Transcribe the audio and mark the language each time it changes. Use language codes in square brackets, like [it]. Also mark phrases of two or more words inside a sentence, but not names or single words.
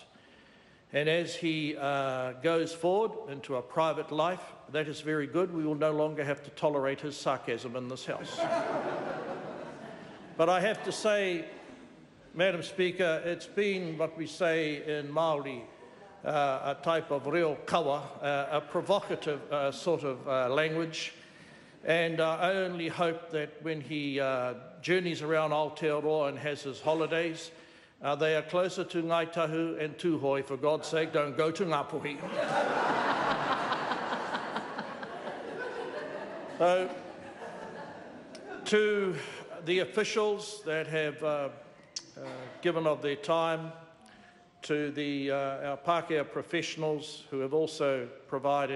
[en] And as he goes forward into a private life, that is very good. We will no longer have to tolerate his sarcasm in this House. But I have to say, Madam Speaker, it's been what we say in Māori, a type of [mi] reo kawa, [en] a provocative sort of language. And I only hope that when he journeys around Aotearoa and has his holidays, they are closer to Ngāi Tahu and Tūhoi. For God's sake, don't go to Ngāpuhi. So, to the officials that have given of their time, to our Pākehā professionals who have also provided